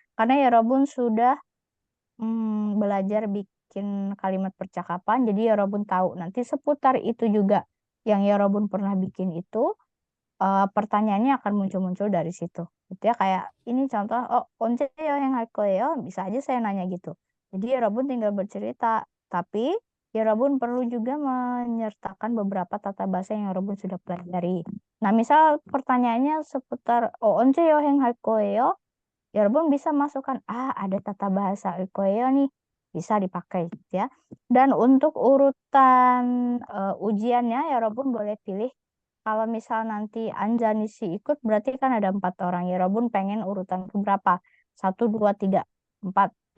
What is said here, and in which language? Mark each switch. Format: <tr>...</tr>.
<id>Karena ya Robun sudah belajar bikin kalimat percakapan, jadi ya Robun tahu nanti seputar itu juga yang ya Robun pernah bikin itu pertanyaannya akan muncul-muncul dari situ. Gitu ya, kayak ini contoh,</id> <ko>언제 여행 할 거예요?</ko> <id>Bisa aja saya nanya gitu. Jadi ya Robun tinggal bercerita, tapi ya Robun perlu juga menyertakan beberapa tata bahasa yang Robun sudah pelajari. Nah, misal pertanyaannya seputar</id> <ko>언제 여행 할 거예요?</ko> <id>Ya Robun bisa masukkan ada tata bahasa 거예요 nih, bisa dipakai gitu ya. Dan untuk urutan ujiannya ya Robun boleh pilih. Kalau misal nanti Anjanisi ikut berarti kan ada 4 orang ya Robun pengen urutan berapa? 1, 2, 3. 4.</id>